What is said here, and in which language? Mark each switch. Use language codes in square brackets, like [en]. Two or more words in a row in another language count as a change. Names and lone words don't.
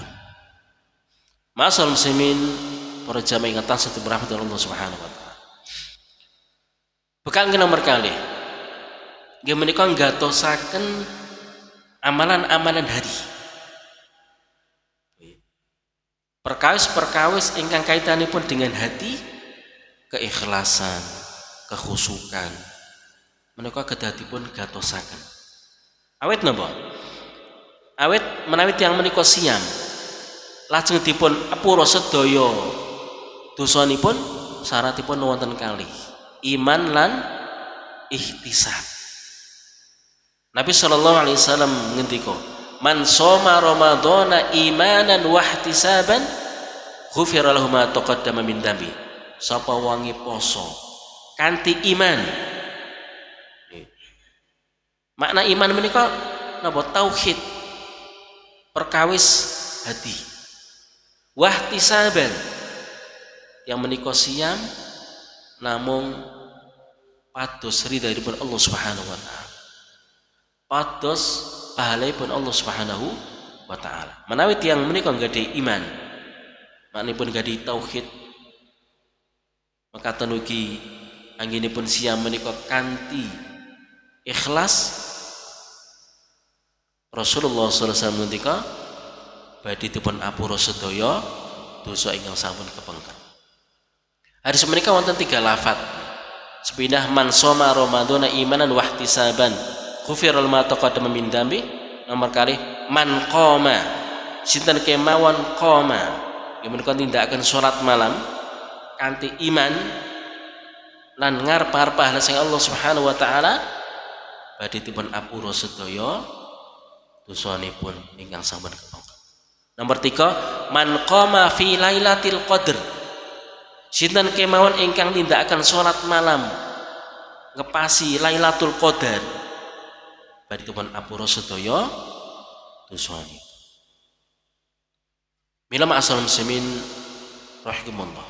[ar] معاشر المسلمين [jv] para jamaah ingkang tansah dirahmati [ar] الله سبحانه وتعالى. [jv] Bekal nomor kalih nggih menika nggatosaken amalan-amalan hari. Perkawis-perkawis ingkang kaitanipun dengan hati, keikhlasan, kekhusukan menika kedah dipun gatosaken. Awit napa? Awit menawi tiyang menika siam lajeng dipun apura sedaya dosanipun, syaratipun wonten kalih, iman lan ihtisab. [ar] Nabi صلى الله عليه وسلم ngendika, "من صام رمضان إيمانا واحتسابا غفر له ما تقدم من ذنبه." [jv] Sapa wangi poso kanthi iman. Makna iman menika napa? Tauhid, perkawis hati. Wahtisaban, yang menika siam namung pados ridhaipun [ar] الله سبحانه وتعالى. [jv] Pados pahalipun [ar] الله سبحانه وتعالى. [jv] Menawi tiyang menika nggadahi iman, maknipun nggadahi tauhid, maka tenugi anggenipun siam menika kanthi ikhlas. Rasulullah [ar] صلى الله عليه وسلم [jv] ngendika badhe dipun apura sedaya dosa ingkang sampun kepengker. Hadis menika wonten 3 lafaz. [ar] Sepindah من صام رمضان إيمانا واحتسابا غفر ما تقدم من ذنبه. [jv] Nomor kali [ar] من قام, [jv] sinten kemawon qoma, yang menika tindakaken salat malam kanthi iman lan ngarep-arep pahala sing [ar] الله سبحانه وتعالى, [jv] badhe dipun apura sedaya dosanipun ingkang sampun kepengker. Nomor 3, [ar] من قام في ليلة القدر, [jv] sinten kemawon ingkang nindakaken salat malam ngepasi Lailatul Qadar badipun apura sedaya dosane. [ar] Mila معاشر المسلمين رحمكم الله.